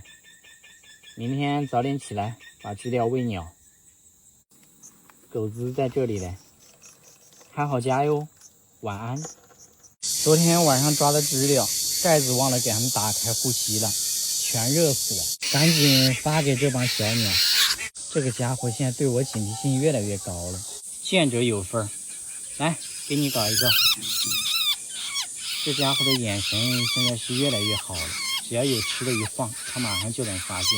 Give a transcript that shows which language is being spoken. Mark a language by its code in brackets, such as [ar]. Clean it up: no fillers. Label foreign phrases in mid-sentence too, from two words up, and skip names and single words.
[zh] 明天早點起來把知了餵鳥。狗子在這裡嘞，看好家喲，晚安。昨天晚上抓的知了，蓋子忘了給他們打開呼吸了，全熱死了，趕緊發給這幫小鳥。這個家伙現在對我警惕性越來越高了，見者有份兒。來，給你搞一個。這家伙的眼神現在是越來越好了，只要有吃的一晃，他馬上就能發現。